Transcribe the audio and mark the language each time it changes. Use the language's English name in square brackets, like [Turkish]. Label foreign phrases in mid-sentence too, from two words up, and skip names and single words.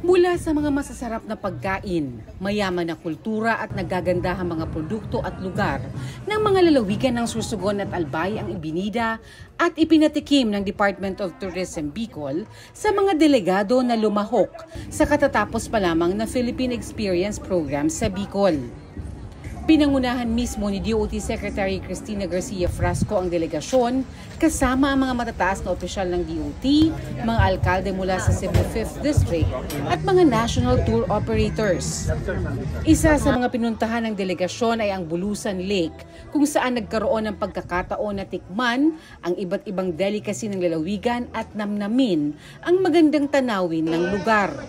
[Filipino] Mula sa mga masasarap na pagkain, mayaman na kultura at nagagandahang mga produkto at lugar ng mga lalawigan ng Sorsogon at Albay ang ibinida at ipinatikim ng Department of Tourism Bicol sa mga delegado na lumahok sa katatapos pa lamang na Philippine Experience Program sa Bicol. Pinangunahan mismo ni DOT Secretary Cristina Garcia Frasco ang delegasyon kasama ang mga matataas na opisyal ng DOT, mga alkalde mula sa Cebu 5th District at mga [English] national tour operators. [Filipino] Isa sa mga pinuntahan ng delegasyon ay ang Bulusan Lake kung saan nagkaroon ng pagkakataon na tikman ang iba't ibang delicacy ng lalawigan at namnamin ang magandang tanawin ng lugar.